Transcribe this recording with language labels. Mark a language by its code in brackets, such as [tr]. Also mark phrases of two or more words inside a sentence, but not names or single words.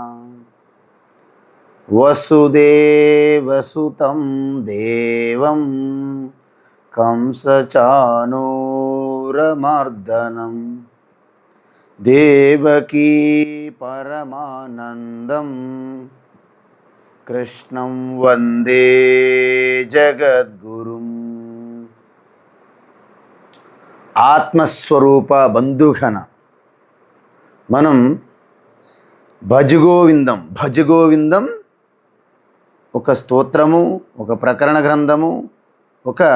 [sa] वसुदेवसुतं देवं कंसचाणूरमर्दनं देवकी परमानन्दं कृष्णं वन्दे जगद्गुरुं। [te] ఆత్మస్వరూప బంధుఘన మనం భజగోవిందం ఒక స్తోత్రము, ఒక ప్రకరణ గ్రంథము, ఒక